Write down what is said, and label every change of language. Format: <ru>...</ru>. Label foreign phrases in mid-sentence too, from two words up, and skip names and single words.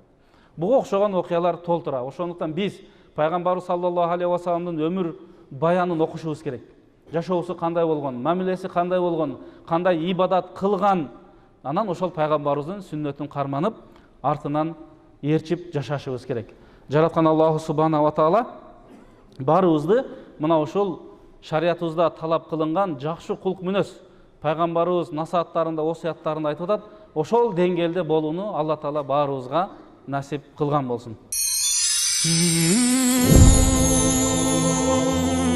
<ky>Буга окшогон окуялар толтура. Ошондуктан биз пайгамбарыбыз</ky> <ar>صلى الله عليه وسلم</ar> <ky>өмүр баянын окушубуз керек. Жашоосу кандай болгон, мамилеси кандай болгон, кандай ибадат кылган, анан ошол пайгамбарыбыздын сүннөтүн карманып, артынан ээрчип жашашыбыз керек. Жараткан</ky> <ar>الله سبحانه وتعالى</ar> <ky>баарыбызды мына ушул шариятыбызда талап кылынган жакшы кулк мүнөз, пайгамбарыбыз насааттарында, осуяттарында айтып атат, ошол деңгээлде болууну Алла Таала баарыбызга насип кылган болсун.</ky>